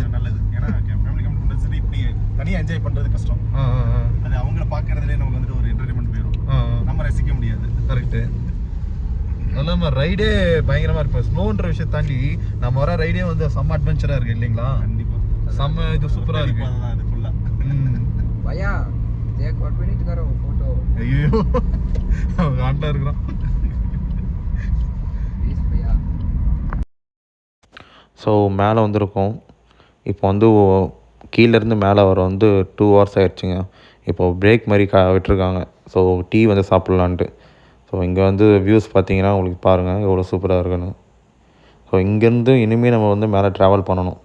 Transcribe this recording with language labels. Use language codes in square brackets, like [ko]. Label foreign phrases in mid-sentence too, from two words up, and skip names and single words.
[ta] ஏன்னா [en] family commitments [ta] இப்படி தனியாக என்ஜாய் பண்றது கஷ்டம். அது அவங்கள பார்க்கறதுலேயே நமக்கு வந்துட்டு ஒரு என்டர்டைன்மெண்ட் போயிடும், நம்ம ரசிக்க முடியாது. கரெக்டு. அது இல்லாமல் ரைடே பயங்கரமாக இருப்பேன். ஸ்னோன்ற விஷயத்தை தாண்டி நம்ம வர ரைடே வந்து செம்ம அட்வென்ச்சராக இருக்குது இல்லைங்களா? கண்டிப்பாக செம்ம இது சூப்பராக இருக்கு. அது ஃபுல்லாக [hi] भैया एक मिनट करो फोटो. [ta] ஐயோ காண்டா இருக்கிறான். [hi] प्लीज भैया. [ta] ஸோ மேலே வந்திருக்கோம். இப்போ வந்து கீழேருந்து மேலே வர வந்து 2 hours ஆகிடுச்சுங்க. இப்போது பிரேக் மாதிரி விட்டுருக்காங்க. ஸோ டீ வந்து சாப்பிட்லான்ட்டு. ஸோ இங்கே வந்து வியூஸ் பார்த்தீங்கன்னா உங்களுக்கு பாருங்கள் எவ்வளோ சூப்பராக இருக்குன்னு. ஸோ இங்கேருந்து இனிமேல் நம்ம வந்து மேலே ட்ராவல் பண்ணணும்.